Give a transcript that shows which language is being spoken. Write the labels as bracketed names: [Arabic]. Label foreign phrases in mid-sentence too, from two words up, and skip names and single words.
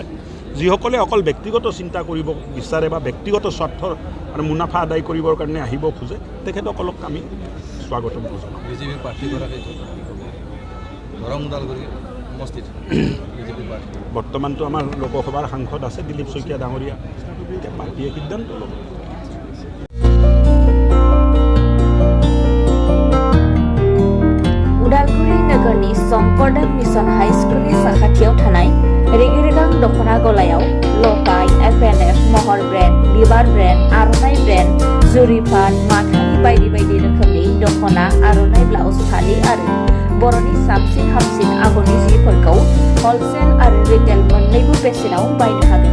[Assamese] যিসকলে অকল ব্যক্তিগত চিন্তা কৰিব বিচাৰে বা ব্যক্তিগত স্বাৰ্থৰ আৰু মুনাফা আদায় কৰিবৰ কাৰণে আহিব খোজে, তেখেতসকলক আমি স্বাগতম জনাওঁ। বিজেপিৰ প্ৰাৰ্থীগৰাকী দৰং ওদালগুৰি সমষ্টিত বিজেপিৰ প্ৰাৰ্থী বৰ্তমানটো আমাৰ লোকসভাৰ সাংসদ আছে দিলীপ শইকীয়া ডাঙৰীয়া, এতিয়া পাৰ্টীয়ে সিদ্ধান্ত ল'ব। [Bodo] उदालगुरि नोगोरनि शंकरदेव मिशन हाई स्कुलनि साखाथियाव थानाय रेगे-रेगां दख'ना गलायाव लकाय, FNF, महर ब्रेन्ड, बिबार ब्रेन्ड, आर'नाइ ब्रेन्ड, जुरिफाट, माथानि बायदि बायदि रोखोमनि दख'ना, आर'नाइ ब्लाउस, फालि आरो बर'नि साबसिन हामसिन आगरनि जिफोरखौ हलसेल आरो रिटेल मोन्नैबो बेसेनाव बायनो हागोन।